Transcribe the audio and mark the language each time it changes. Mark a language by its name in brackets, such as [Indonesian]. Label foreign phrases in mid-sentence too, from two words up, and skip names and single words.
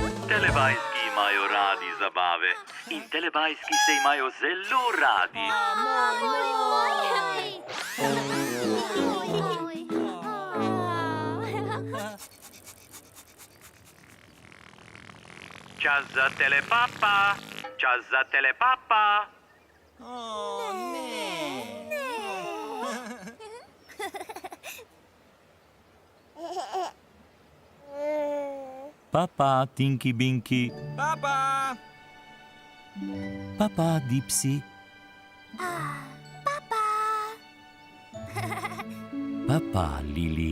[Slovenian] Telebajski imajo radi zabave in telebajski se imajo zelo radi. Čas za telepapa, čas za telepapa. Papa, Tinky Binky. Papa! Papa, Dipsy. Papa, Lili.